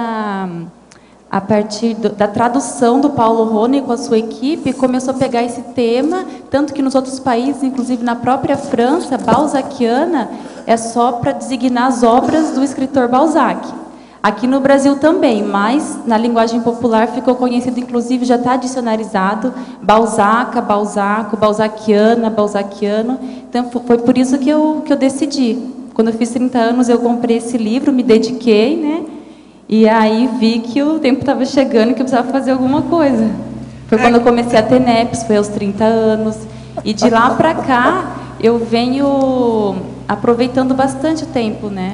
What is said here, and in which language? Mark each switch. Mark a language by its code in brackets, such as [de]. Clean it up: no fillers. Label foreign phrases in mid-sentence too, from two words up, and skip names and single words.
[pt] da tradução do Paulo Rony com a sua equipe, começou a pegar esse tema, tanto que nos outros países, inclusive na própria França, balzaquiana é só para designar as obras do escritor Balzac. Aqui no Brasil também, mas na linguagem popular ficou conhecido, inclusive já está dicionarizado, Balzaca, Balzaco, balzaquiana, balzaquiano. Então foi por isso que eu decidi. Quando eu fiz 30 anos eu comprei esse livro, me dediquei, né? E aí vi que o tempo estava chegando e que eu precisava fazer alguma coisa. Foi quando eu comecei a TENEPS, foi aos 30 anos. E de lá para cá, eu venho aproveitando bastante o tempo, né?